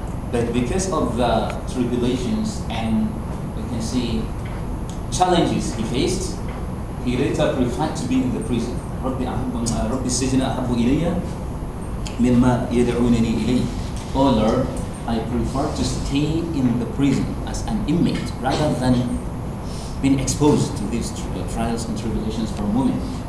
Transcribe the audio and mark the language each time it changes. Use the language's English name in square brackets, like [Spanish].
[English] But because of the tribulations and, we can see, challenges he faced, he later preferred to be in the prison. [Arabic] ربي السجن أحب إلي مما يدعونني إليه. [English] Oh Lord, I prefer to stay in the prison as an inmate rather than being exposed to these trials and tribulations for a moment.